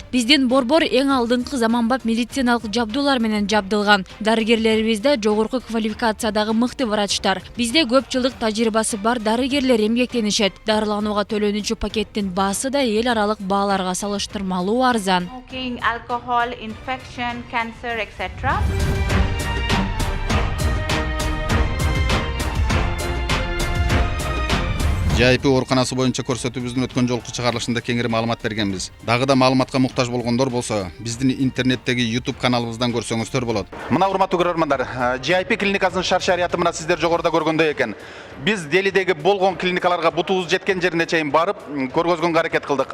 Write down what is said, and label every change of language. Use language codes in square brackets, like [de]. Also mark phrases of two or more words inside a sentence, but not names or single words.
[ky] Биздин борбор эң алдыңкы заманбап медициналык жабдуулар менен жабдылган. Дарыгерлерибизде жогорку квалификациядагы мыкты врачтар. Бизде көп жылдык тажрыйбасы бар дарыгерлер эмгектенишет. Дарыланууга төлөнүүчү пакеттин баасы да эл аралык бааларга салыштырмалуу арзан. [en] Smoking, alcohol, infection, cancer, etc. [ky] JIP ооруканасы боюнча көрсөтүүбүздүн өткөн жолку чыгарылышында кеңири маалымат бергенбиз. Дагы да маалыматка муктаж болгондор болсо, биздин интернеттеги YouTube каналыбыздан көрсөңүздөр болот. Мына урматтуу көрөрмандар, JIP клиникасынын шарт-шарыяты мына сиздер жогоруда көргөндөй экен. Биз Делидеги болгон клиникаларга бутубуз жеткен жерине чейин барып, көргөзгөнгө аракет кылдык.